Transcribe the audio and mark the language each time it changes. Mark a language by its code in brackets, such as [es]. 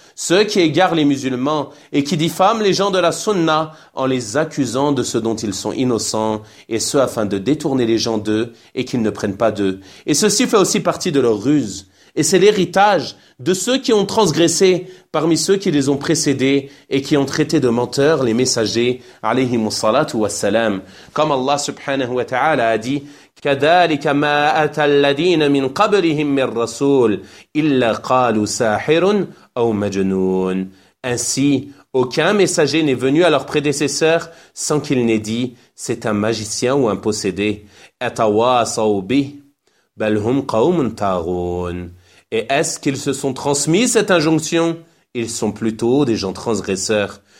[fr] Ceux qui égarent les musulmans et qui diffament les gens de la sunna en les accusant de ce dont ils sont innocents et ce afin de détourner les gens d'eux et qu'ils ne prennent pas d'eux. Et ceci fait aussi partie de leur ruse. Et c'est l'héritage de ceux qui ont transgressé parmi ceux qui les ont précédés et qui ont traité de menteurs les messagers, alayhim salatu wa salam. Comme Allah subhanahu wa ta'ala a dit, [ar] كَذَلِكَ مَا أَتَى الَّذِينَ مِنْ قَبْلِهِمْ مِنْ رَسُولٍ إِلَّا قَالُوا سَاحِرٌ أَوْ مَجْنُونٌ. [fr] Ainsi, aucun messager n'est venu à leur prédécesseur sans qu'il n'ait dit « c'est un magicien ou un possédé ». [ar] أَتَوَاصَوْا بِهِ بَلْ هُمْ قَوْمٌ تَاغُونَ. [fr] Et est-ce qu'ils se sont transmis cette injonction? Ils sont plutôt des gens transgresseurs.